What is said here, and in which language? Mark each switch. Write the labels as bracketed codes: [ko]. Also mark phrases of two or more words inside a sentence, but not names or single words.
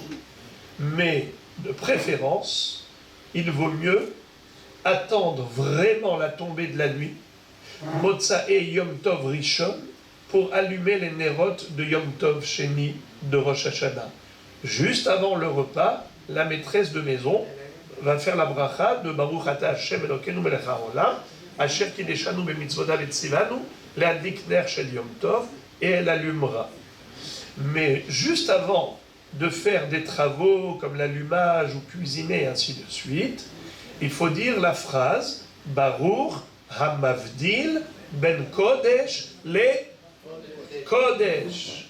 [fr] Mais de préférence, il vaut mieux attendre vraiment la tombée de la nuit, [he] מוצאי יום טוב ראשון, [fr] pour allumer les nérotes de [he] יום טוב שני [fr] de Rosh Hashanah. Juste avant le repas, la maîtresse de maison va faire la bracha de [he] ברוך אתה השם אלוקינו מלך העולם, אשר קדשנו במצוותיו וציוונו, להדליק נר של יום טוב, [fr] et elle allumera. Mais juste avant de faire des travaux comme l'allumage ou cuisiner et ainsi de suite, il faut dire la phrase [he] ברוך המבדיל בין קודש לקודש.